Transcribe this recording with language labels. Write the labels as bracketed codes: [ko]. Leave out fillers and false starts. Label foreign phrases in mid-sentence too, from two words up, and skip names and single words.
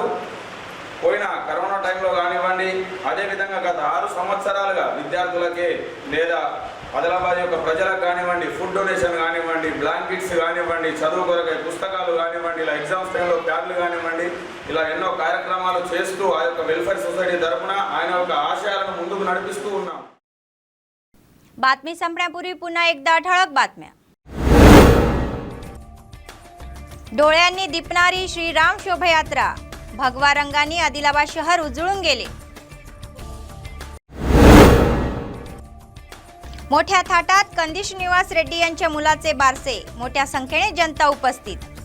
[te] పోయిన కరోనా టైంలో కానివ్వండి అదేవిధంగా గత 6 సంవత్సరాలుగా విద్యార్థులకే లేదా ఆదిలాబాద్ యొక్క ప్రజలకు కానివ్వండి [en] food donation [te] కానివ్వండి బ్లాంకెట్స్ కానివ్వండి చదువు కొరకై పుస్తకాలు కానివ్వండి ఇలా ఎగ్జామ్స్ టైంలో ప్యాడ్లు కానివ్వండి ఇలా ఎన్నో కార్యక్రమాలు చేస్తూ ఆ యొక్క [en] welfare society [te] తరఫున ఆయన యొక్క ఆశయాలను ముందుకు नडिपिस्तू ఉన్నాం। [mr] बातमी संपण्यापूर्वी पुन्हा एकदा ठळक बातम्या। डोळ्यांनी दिपणारी श्रीराम शोभायात्रा, भगवा रंगांनी आदिलाबाद शहर उजळून गेले। मोठ्या थाटात कंदी श्रीनिवास रेड्डी यांच्या मुलाचे बारसे, मोठ्या संख्येने जनता उपस्थित।